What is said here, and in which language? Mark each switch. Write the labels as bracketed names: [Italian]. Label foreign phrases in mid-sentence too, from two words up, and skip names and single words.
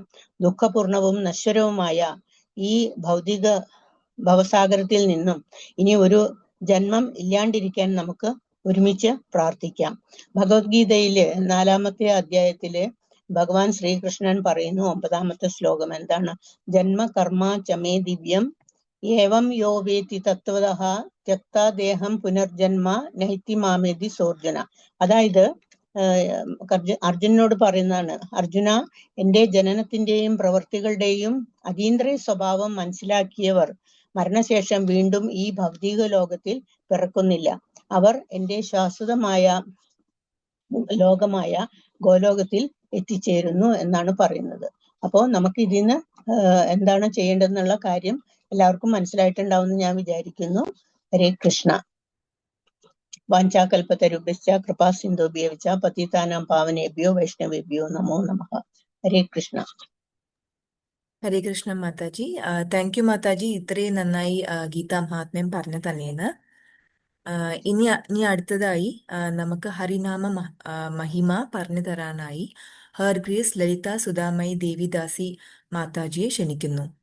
[Malayalam] ദുഃഖപൂർണവും നശ്വരവുമായ ഈ ഭൗതിക ഭവസാഗരത്തിൽ നിന്നും ഇനി ഒരു ജന്മം ഇല്ലാണ്ടിരിക്കാൻ നമുക്ക് ഒരുമിച്ച് പ്രാർത്ഥിക്കാം. ഭഗവത്ഗീതയില് 4-ാമത്തെ അധ്യായത്തില് ഭഗവാൻ ശ്രീകൃഷ്ണൻ പറയുന്നു, 9-ാമത്തെ ശ്ലോകം എന്താണ്? [Sanskrit] ജന്മ കർമ്മ ചമേ ദിവ്യം ഏവം യോ വേത്തി തത്വതഃ ത്യക്താ ദേഹം പുനർജന്മ നൈത്തി മാമേതി സോർജന. [Malayalam] അതായത് അർജുനോട് പറയുന്നതാണ്, അർജുന, എന്റെ ജനനത്തിന്റെയും പ്രവൃത്തികളുടെയും അതീന്ദ്രിയ സ്വഭാവം മനസ്സിലാക്കിയവർ മരണശേഷം വീണ്ടും ഈ ഭൗതിക ലോകത്തിൽ പിറക്കുന്നില്ല. അവർ എന്റെ ശാശ്വതമായ ലോകമായ ഗോലോകത്തിൽ എത്തിച്ചേരുന്നു എന്നാണ് പറയുന്നത്. അപ്പോൾ നമുക്ക് ഇതിന് എന്താണ് ചെയ്യേണ്ടതെന്നുള്ള കാര്യം എല്ലാവർക്കും മനസ്സിലായിട്ടുണ്ടാവുമെന്ന് ഞാൻ വിചാരിക്കുന്നു. [Sanskrit] ഹരേ കൃഷ്ണ. വാഞ്ചാകൽപതരുഭ്യശ്ച കൃപാ സിന്ധുഭ്യോ ച പതിതാനാം പാവനേഭ്യോ വൈഷ്ണവേഭ്യോ നമോ നമഃ. ഹരേ കൃഷ്ണ. ഹരേ കൃഷ്ണ [Malayalam] മാതാജി. [English] thank you [Malayalam] മാതാജി, ഇത്രയും നന്നായി ഗീതാ മഹാത്മ്യം പറഞ്ഞു തന്നേന്ന്. ഇനി അടുത്തതായി നമുക്ക് ഹരിനാമ മഹിമ പറഞ്ഞു തരാനായി [English] her grace [Malayalam] ലളിത സുധാമയി ദേവിദാസി മാതാജിയെ ക്ഷണിക്കുന്നു.